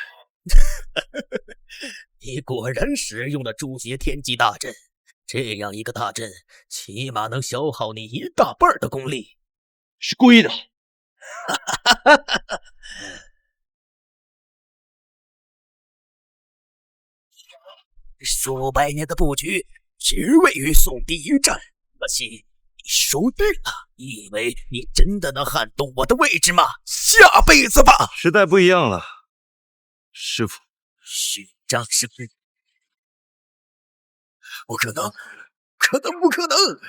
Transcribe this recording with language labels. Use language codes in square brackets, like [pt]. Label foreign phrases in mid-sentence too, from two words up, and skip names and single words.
[zh] 你果然使用了诛邪天机大阵，这樣一個大陣，起碼能消耗你一大半的功力。是故意的。数百年的布局，只為與宋帝一戰，可惜你輸定了。你以為你真的能撼動我的位置嗎？下輩子吧！時代不一樣了，師父。虛張聲勢，不可能，不可能！